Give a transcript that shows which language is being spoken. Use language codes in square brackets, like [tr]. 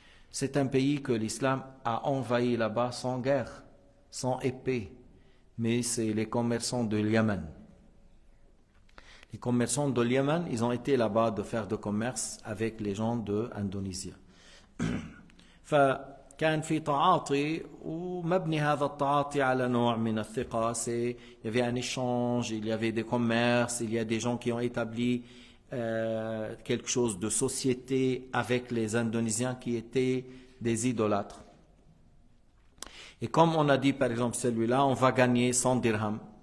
[fr] C'est un pays que l'islam a envahi là-bas sans guerre, sans épée. Mais c'est les commerçants de Yémen. Les commerçants de Yémen, ils ont été là-bas de faire de commerce avec les gens d'Indonésie. [ar] فكان في تعاطي ومبني هذا التعاطي على نوع من الثقة. [fr] Il y avait un échange, il y avait des commerces, il y a des gens qui ont établi quelque chose de société avec les Indonésiens qui étaient des idolâtres. Et comme on a dit par exemple celui-là, on va gagner 100 dirhams.